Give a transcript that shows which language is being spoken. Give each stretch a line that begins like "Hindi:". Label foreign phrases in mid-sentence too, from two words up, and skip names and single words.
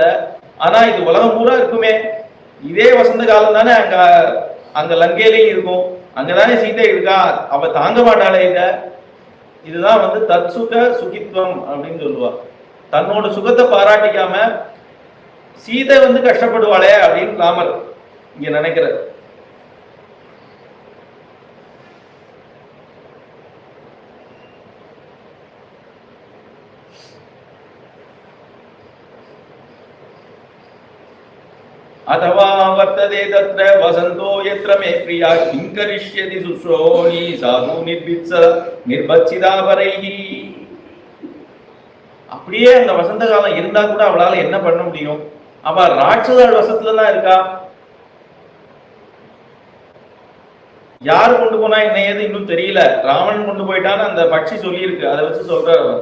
Tamil: ஆனா இது உலகம் பூரா இருக்குமே, இதே வசந்த காலம் தானே அங்க லங்கையிலையும் இருக்கும். அங்கதானே சீதை இருக்கா, அவ தாங்க மாட்டாளே இத. இதுதான் தற்சுக சுகித்வம் அப்படின்னு சொல்லுவா. தன்னோட சுகத்தை பாராட்டிக்காம சீதை கஷ்டப்படுவாளே அப்படின்னு ராமர் இங்க நினைக்கிறார்.
Sanskrit: अथवा वर्तते तत्र वसंतो यत्र मे प्रिया किं करिष्यति सुश्रोणी साधु निर्भत्सिता परैहि.
Tamil: அப்படியே அந்த வசந்த காலம் இருந்தா கூட அவளால என்ன பண்ண முடியும்? அவ ராட்சத வசத்துலதான் இருக்கா. யார் கொண்டு போனா என்ன ஏது இன்னும் தெரியல. ராவணன் கொண்டு போயிட்டான்னு அந்த பட்சி சொல்லி இருக்கு, அதை வச்சு சொல்றாரு அவர்.